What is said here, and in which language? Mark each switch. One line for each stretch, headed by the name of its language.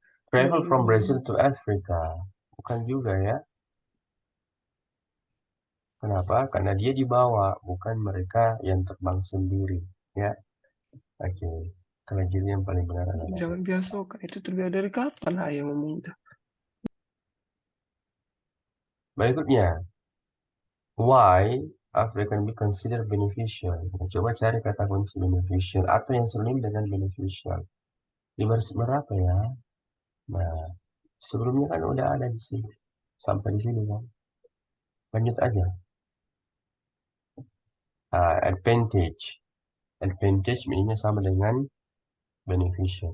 English: Travel from Brazil to Africa.
Indonesian: Bukan juga ya. Kenapa? Karena dia dibawa, bukan mereka yang terbang sendiri. Ya. Oke. Kalau jadi yang paling benar adalah Jangan biasakan itu terbiasa dari kapan ayah ngomong itu. berikutnya.
English: Why African be considered beneficial?
Indonesian: Nah, coba cari kata kunci beneficial atau yang sering dengan beneficial. Di baris berapa ya? Nah, sebelumnya kan udah ada di sini. Sampai di sini kan. Lanjut aja. Advantage. Advantage ini sama dengan beneficial.